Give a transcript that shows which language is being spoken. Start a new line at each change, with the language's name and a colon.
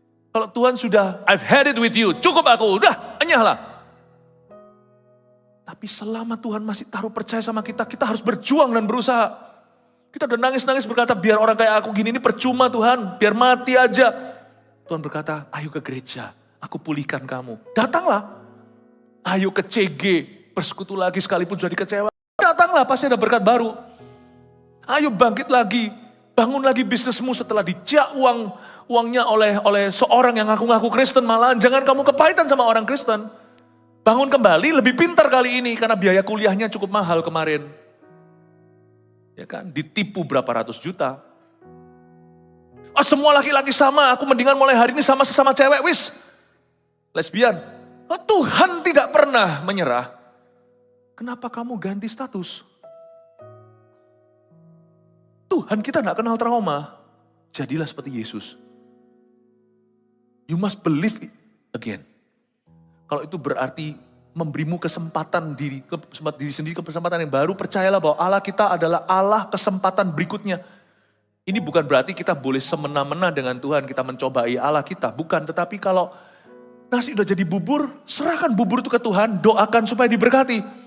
Indonesian: Kalau Tuhan sudah,
English: I've had it with you,
Indonesian: cukup aku, udah, enyahlah. Tapi selama Tuhan masih taruh percaya sama kita, kita harus berjuang dan berusaha. Kita udah nangis-nangis berkata, biar orang kayak aku gini ini percuma Tuhan, biar mati aja. Tuhan berkata, ayo ke gereja, aku pulihkan kamu. Datanglah, ayo ke CG, bersekutu lagi sekalipun sudah dikecewa. Datanglah, pasti ada berkat baru. Ayo bangkit lagi, bangun lagi bisnismu setelah dicak uangnya oleh seorang yang ngaku-ngaku Kristen. Malahan jangan kamu kepahitan sama orang Kristen. Bangun kembali, lebih pintar kali ini karena biaya kuliahnya cukup mahal kemarin. Ya kan, ditipu berapa ratus juta. Oh, semua laki-laki sama, aku mendingan mulai hari ini sama sesama cewek, wis. Lesbian. Oh, Tuhan tidak pernah menyerah. Kenapa kamu ganti status? Tuhan kita gak kenal trauma. Jadilah seperti Yesus.
English: You must believe it again.
Indonesian: Kalau itu berarti memberimu kesempatan diri sendiri, kesempatan yang baru, percayalah bahwa Allah kita adalah Allah kesempatan berikutnya. Ini bukan berarti kita boleh semena-mena dengan Tuhan, kita mencobai Allah kita. Bukan, tetapi kalau nasi udah jadi bubur, serahkan bubur itu ke Tuhan, doakan supaya diberkati.